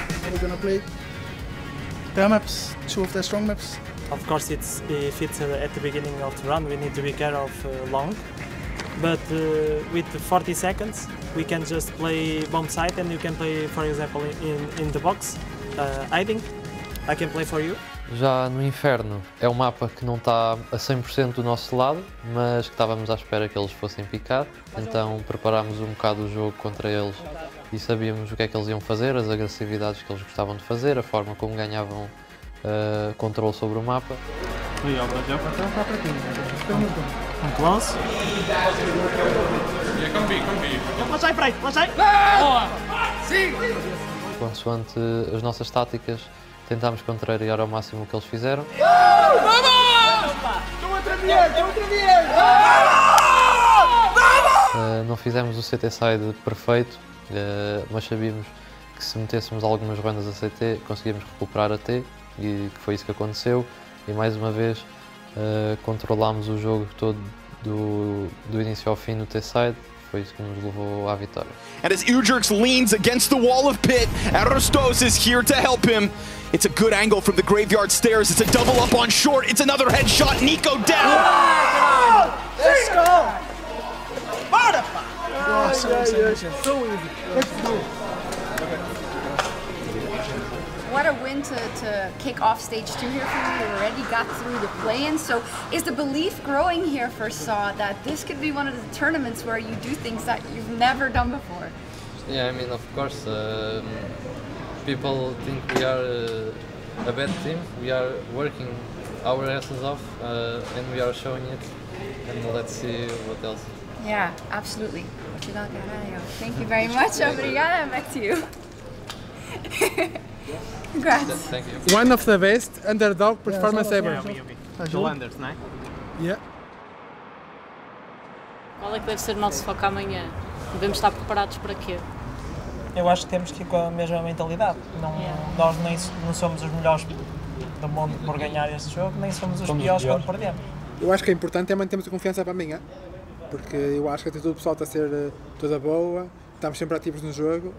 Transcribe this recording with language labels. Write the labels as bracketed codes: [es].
[en] We're gonna play their maps, two of their strong maps. Of course, if it's at the beginning of the run, we need to be careful of long. But with 40 seconds, we can just play bomb site, and you can play, for example, in the box, hiding. I can play for you. [pt] Já no Inferno é um mapa que não está a 100% do nosso lado, mas que estávamos à espera que eles fossem picar, então preparámos um bocado o jogo contra eles e sabíamos o que é que eles iam fazer, as agressividades que eles gostavam de fazer, a forma como ganhavam controle sobre o mapa. [en] Close. [pt] Consoante as nossas táticas, tentámos contrariar ao máximo o que eles fizeram. Não fizemos o CT side perfeito, mas sabíamos que se metêssemos algumas bandas a CT conseguíamos recuperar a T, e que foi isso que aconteceu, e mais uma vez controlámos o jogo todo do início ao fim no T-side. Foi isso que nos levou à vitória. [en] And as U-Jerks leans against the wall of pit, Arostos is here to help him. It's a good angle from the graveyard stairs. It's a double up on short. It's another headshot. Nico down. Let's go! What a win to kick off stage 2 here for you. You already got through the play-in. So is the belief growing here for Saw that this could be one of the tournaments where you do things that you've never done before? Yeah, I mean, of course, people think we are a bad team. We are working our asses off and we are showing it. And let's see what else. Yeah, absolutely. Thank you very much. Obrigada. Back to you. Congrats. Thank you. One of the best underdog performance ever. [pt] Holanders, não é? [en] Yeah. [pt] Qual é que deve ser o nosso foco amanhã? Devemos estar preparados para quê? Eu acho que temos que ir com a mesma mentalidade. Nós não somos os melhores do mundo por ganhar este jogo, nem somos os piores quando perdemos. Eu acho que é importante mantermos a confiança para amanhã, porque eu acho que a atitude do pessoal está a ser toda boa, estamos sempre ativos no jogo.